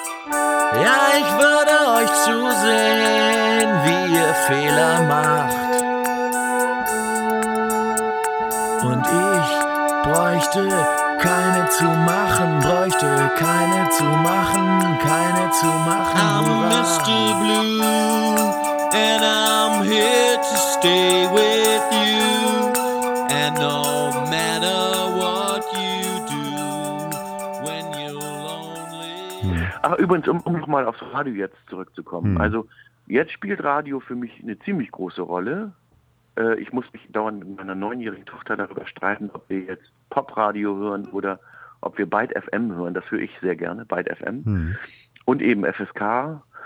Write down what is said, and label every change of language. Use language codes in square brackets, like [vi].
[de] Ja, ich würde euch zusehen, wie ihr Fehler macht. Und ich bräuchte keine zu machen, bräuchte keine zu machen, keine zu machen. [en] I'm Mr. Blue, and I'm here to stay with you. And no matter what you do, when you're lonely. [de] Aber übrigens, um nochmal aufs Radio jetzt zurückzukommen. Also, jetzt spielt Radio für mich eine ziemlich große Rolle. ich muss mich dauernd mit meiner 9-jährigen Tochter darüber streiten, ob wir jetzt Popradio hören oder ob wir Byte FM hören. Das höre ich sehr gerne, Byte FM. Und eben FSK.